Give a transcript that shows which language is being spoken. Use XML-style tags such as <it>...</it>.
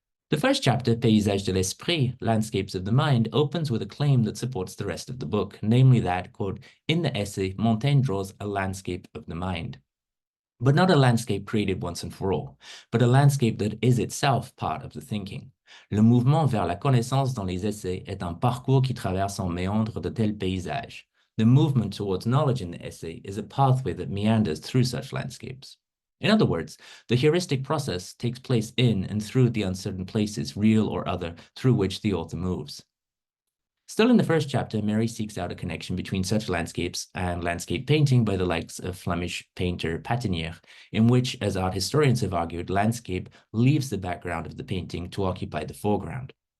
<en>The first chapter, Paysages de l'esprit, Landscapes of the Mind, opens with a claim that supports the rest of the book, namely that, quote, in the essay, Montaigne draws a landscape of the mind. But not a landscape created once and for all, but a landscape that is itself part of the thinking.</en> <fr>Le mouvement vers la connaissance dans les essais est un parcours qui traverse en méandre de tels paysages.</fr> <en>The movement towards knowledge in the essay is a pathway that meanders through such landscapes. In other words, the heuristic process takes place in and through the uncertain places, real or other, through which the author moves. Still in the first chapter, Mary seeks out a connection between such landscapes and landscape painting by the likes of Flemish painter Patinier, in which, as art historians have argued, landscape leaves the background of the painting to occupy the foreground.</en>